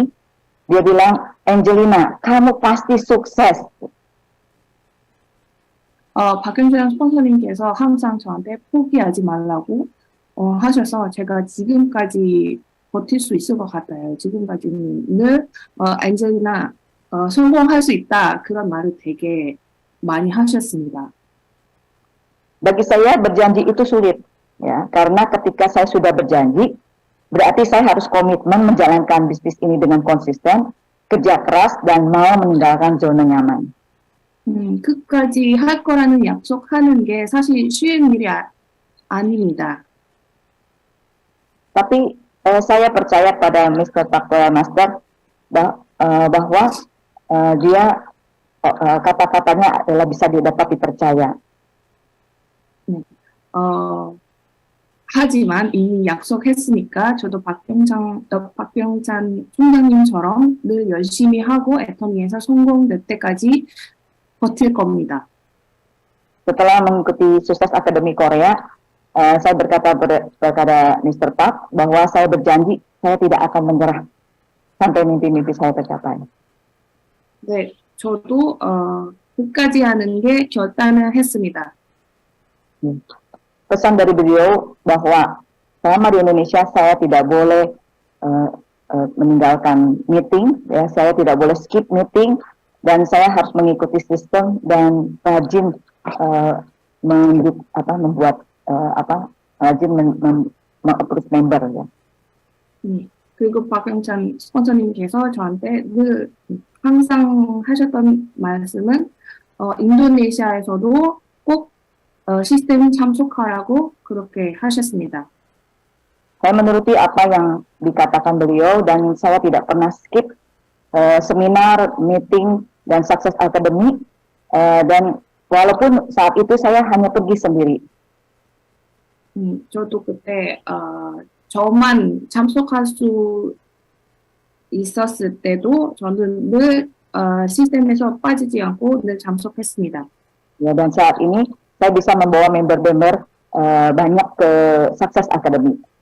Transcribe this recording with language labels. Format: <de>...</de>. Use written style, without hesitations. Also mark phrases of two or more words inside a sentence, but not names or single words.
<id>Dia bilang, Angelina, kamu pasti sukses.</id> <ko>박윤찬 스폰서님께서 항상 저한테 포기하지 말라고 하셔서 제가 지금까지 버틸 수 있을 것 같아요. 지금까지는 늘 안젤리나 성공할 수 있다 그런 말을 되게 많이 하셨습니다.</ko> <id>Bagi saya berjanji itu sulit, ya, karena ketika saya sudah berjanji, berarti saya harus komitmen menjalankan bisnis ini dengan konsisten, kerja keras dan mau meninggalkan zona nyaman.</id> <ko>끝까지 할 거라는 약속하는 게 사실 쉬운 일이 아닙니다.</ko> <id>Tapi saya percaya pada Mr. Pak Royal Master bahwa dia kata-katanya adalah bisa dapat dipercaya.</id> <ko>하지만 이미 약속했으니까 저도 박병찬 총장님처럼 늘 열심히 하고 애터미에서 성공될 때까지 버틸 겁니다.</ko> <id>Setelah mengikuti Sukses Akademi Korea, saya berkata kepada Mr. Pak bahwa saya berjanji saya tidak akan menyerah sampai mimpi-mimpi saya tercapai.</id> <ko>네, 저도 끝까지 하는 게 결단을 했습니다.</ko> <id>Pesan dari beliau bahwa selama di Indonesia saya tidak boleh meninggalkan meeting, ya, saya tidak boleh</id> <en>skip meeting,</en> <id>dan saya harus mengikuti sistem dan rajin mengapprove member, ya.</id> <ko>그리고 박영찬 스폰서님께서 저한테 늘 항상 하셨던 말씀은 인도네시아에서도 꼭 시스템 참석하라고 그렇게 하셨습니다.</ko> <id>Saya menuruti apa yang dikatakan beliau dan saya tidak pernah skip seminar, meeting, dan Sukses Academy, dan walaupun saat itu saya hanya pergi sendiri.</id> <ko>저도 그때 저만 참석할 수 있었을 때도 저는 늘 시스템에서 빠지지 않고 늘 참석했습니다.</ko> <id>Ya, dan saat ini saya bisa membawa member-member banyak ke Sukses Academy.</id>